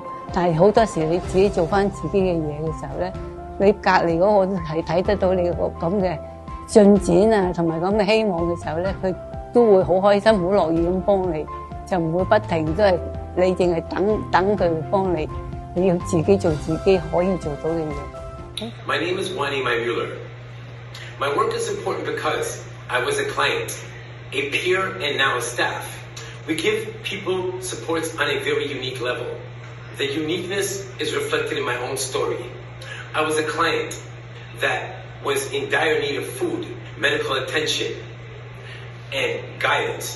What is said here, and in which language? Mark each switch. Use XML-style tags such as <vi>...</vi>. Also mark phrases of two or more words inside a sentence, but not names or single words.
<yue>但係好多時你自己做翻自己嘅嘢嘅時候咧，你隔離嗰個係睇得到你個咁嘅進展啊，同埋咁嘅希望嘅時候咧，佢都會好開心、好樂意咁幫你，就唔會不停都係你淨係等佢幫你，你要自己做自己可以做到嘅嘢。</yue> <en>My name is Wani Mueller. My work is important because I was a client, a peer, and now a staff. We give people supports on a very unique level. The uniqueness is reflected in my own story. I was a client that was in dire need of food, medical attention, and guidance.</en>